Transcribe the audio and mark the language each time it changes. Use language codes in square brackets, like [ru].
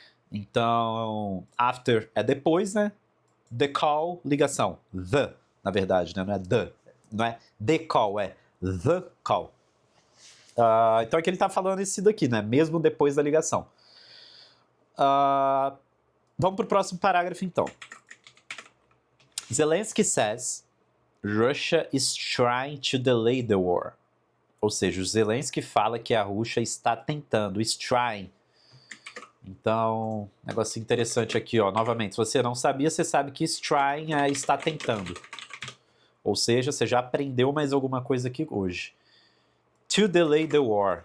[pt] Então, after é depois, né? The call, ligação. The, na verdade, né? Não é the. Não é the call, é the call. Então aqui ele está falando esse daqui, né? Mesmo depois da ligação. Vamos para o próximo parágrafo, então. [en] Zelensky says Russia is trying to delay the war. [pt] Ou seja, o Zelensky fala que a Rússia está tentando, is trying. Então, negócio interessante aqui, ó. Novamente, se você não sabia, você sabe que is trying é está tentando. Ou seja, você já aprendeu mais alguma coisa aqui hoje. [en] To delay the war.